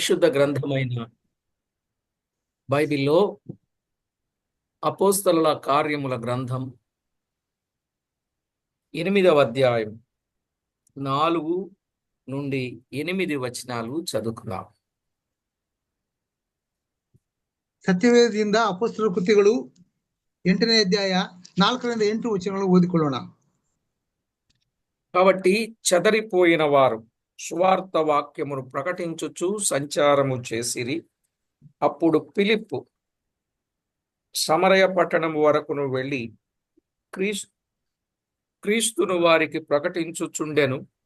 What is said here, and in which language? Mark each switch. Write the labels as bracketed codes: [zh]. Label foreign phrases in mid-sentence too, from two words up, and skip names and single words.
[te] పరిశుద్ధ గ్రంథమైన బైబిల్లో అపోస్తలుల కార్యముల గ్రంథం 8వ అధ్యాయం 4 నుండి 8 వచనాలు చదువుకుందాం. [kn] ಸತ್ಯವೇದದಿಂದ ಅಪೊಸ್ತಲರ ಕೃತ್ಯಗಳು 8ನೇ ಅಧ್ಯಾಯ 4ರಿಂದ 8 ವಚನಗಳು ಓದಿಕೊಳ್ಳೋಣ. [te] కాబట్టి చెదరిపోయిన వారు సువార్త వాక్యమును ప్రకటించుచు సంచారము చేసిరి. అప్పుడు ఫిలిప్పు సమరయ పట్టణము వరకును వెళ్ళి క్రీస్తును వారికి ప్రకటించుచుండెను.